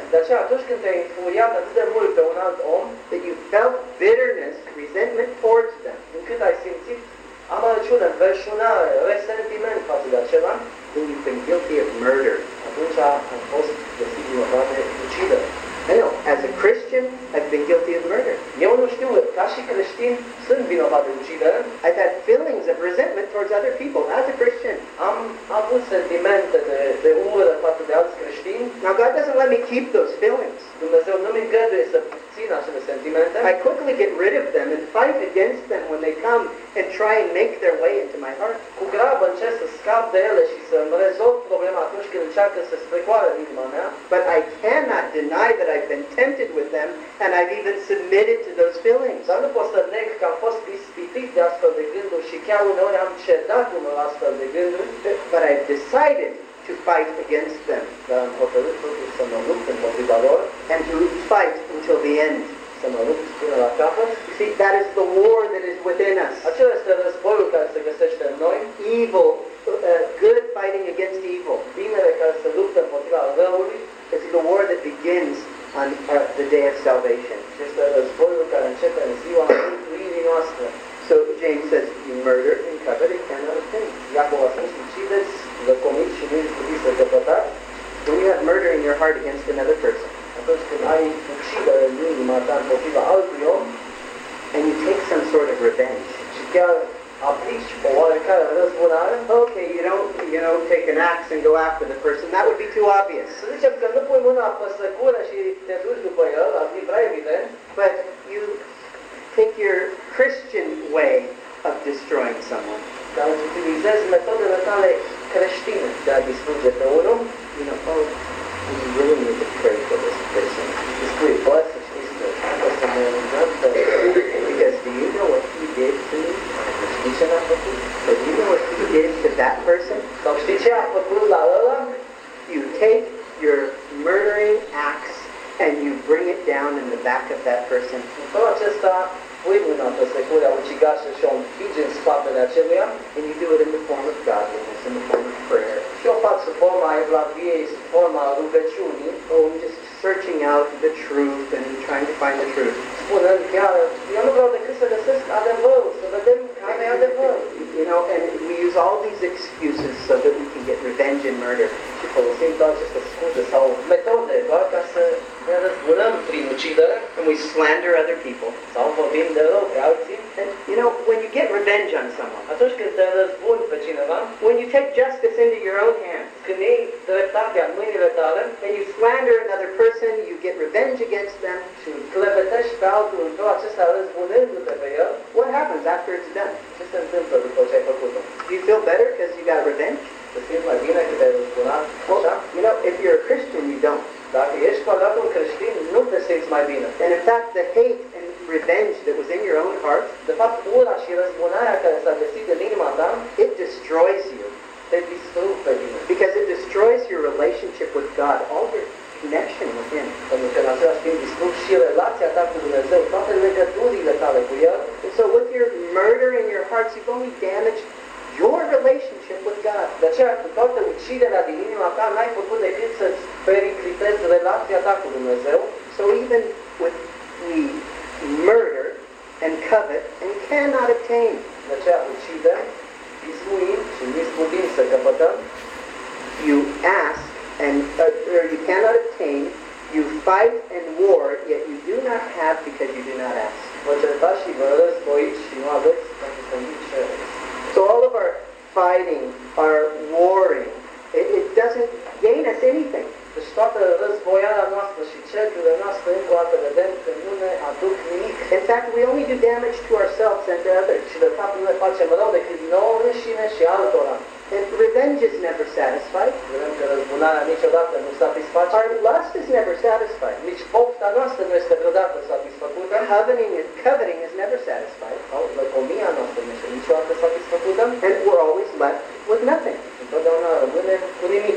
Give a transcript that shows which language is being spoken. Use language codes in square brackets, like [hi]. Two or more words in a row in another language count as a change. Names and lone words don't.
[ro] De aceea, atunci când te-ai infuriat atât de mult pe un alt om, [en] that you felt bitterness, resentment towards them, [ro] încât ai simțit amărăciune, înverșunare, resentiment față de acela, [en] then you've been guilty of murder. [ro] atunci ai fost găsit vinovat de ucidere. [en] I know, as a Christian, a [ro] de ucidere. [en] I've had feelings of resentment towards other people as a Christian. [ro] Am avut sentimente de ură față de alți creștini. [en] Now God doesn't let me keep those feelings. [ro] Dumnezeu nu mi îngăduie să țin acele sentimente. [en] I quickly get rid of them and fight against them when they come and try and make their way into my heart. [ro] Cu grabă încerc să scap de ele și să-mi rezolv problema atunci când încearcă să strecoare în inima mea. [en] But I cannot deny that I've been tempted with them and I've even submitted to those feelings. [ro] Dar nu pot să neg că am fost ispitit de astfel de gânduri și chiar uneori am cedat unor astfel de gânduri. [en] But I've decided to fight against them. [ro] Dar am hotărât totuși să mă lupt împotriva lor. [en] And to fight until the end. [ro] Să mă lupt până la capăt. [en] You see, that is the war that is within us. [ro] Acela este războiul care se găsește în noi. [en] Evil, good fighting against evil. [ro] Binele care se luptă împotriva răului. [en] It's the war that begins on the day of salvation. [ro] Este războiul care începe în ziua mântuirii noastre. [en] So James says, you murder and covet and cannot obtain. [ro] Iacov a spus, ucideți, răcomiți și nu puteți să căpătați. [en] When you have murder in your heart against another person, [ro] atunci când ai ucidere în inima ta împotriva altui om, [en] and you take some sort of revenge, [ro] și chiar aplici o oarecare răzbunare, [en] okay, you don't take an axe and go after the person. That would be too obvious. [ro] să zicem că nu pui mâna pe săcură și te duci după el, ar fi prea evident, [en] But you take your Christian way of destroying someone. [ro] dar îți utilizezi metodele tale creștine de a distruge pe unul, [en] We really need to pray for this person. [ro] îți spui, bă, să știți că trebuie să ne rugăm pe [en] Because do you know what he did to me? [ro] știi ce ne-a făcut? [en] But do you know what he did to that person? [ro] Sau știi ce a făcut la ăla? [en] You take your murdering axe and you bring it down in the back of that person. [ro] În felul acesta pui mâna pe securea ucigașă și o împingi în spatele aceluia [en] And you do it in the form of godliness, in the form of prayer. [ro] și o faci sub forma evlaviei, sub forma rugăciunii, [en] Just searching out the truth and trying to find the truth. [ro] spunând chiar, eu nu vreau decât să găsesc adevărul, să vedem care e adevărul. [en] And we use all these excuses so that we can get revenge and murder. [ro] Și folosim toate aceste scuze sau metode doar ca să ne răzbunăm prin ucidere [en] And we slander other people. [ro] sau vorbim de rău pe alții. [en] And when you get revenge on someone, [ro] Atunci când te răzbuni pe cineva, [en] when you take justice into your own hands, [ro] când iei dreptatea în mâinile tale [en] and you slander another person, you get revenge against them, [ro] și îl clevetești pe altul în felul acesta răzbunându-te pe el, [en] what happens after it's done? [ro] ce se întâmplă după ce ai făcut-o? [en] Do you feel better because you got revenge? [ro] Te simți mai bine că te-ai răzbunat? Așa? [en] If you're a Christian, you don't. [ro] Dacă ești cu adevărat un creștin, nu te simți mai bine. [en] And in fact, the hate and revenge that was in your own heart, [ro] De fapt, ura și răzbunarea care s-a găsit în inima ta, [en] it destroys you. [ro] te distrug pe tine. [en] Because it destroys your relationship with God, all your connection with Him. [ro] Pentru că în același timp distrug și relația ta cu Dumnezeu, toate legăturile tale cu El. [en] And so with your murder in your hearts, you've only damaged your relationship with God. [ro] De aceea, cu toată uciderea din inima ta, n-ai făcut decât să-ți periclitezi relația ta cu Dumnezeu. [en] So even with we murder and covet and cannot obtain, [ro] De aceea ucidem, izmuim și nu putem să căpătăm. [en] you ask and or you cannot obtain, you fight and war, yet you do not have because you do not ask. [ro] Vă certați și vă războiți și nu aveți pentru că nu cereți. [en] So all of our fighting, our warring, it doesn't gain us anything. [ro] Deci toată războiala noastră și cercurile noastre încă o dată vedem că nu ne aduc nimic. [en] In fact, we only do damage to ourselves and to others. [ro] Și de fapt nu ne facem rău decât nouă înșine și altora. [en] And revenge is never satisfied. [ro] Vedem că răzbunarea niciodată nu satisface. [en] Our lust is never satisfied. [ro] Nici pofta noastră nu este vreodată satisfăcută. [en] Coveting is never satisfied. [ro] Sau lăcomia noastră nu este niciodată satisfăcută. [en] And we're always left with nothing. [ro] Întotdeauna rămânem cu nimic.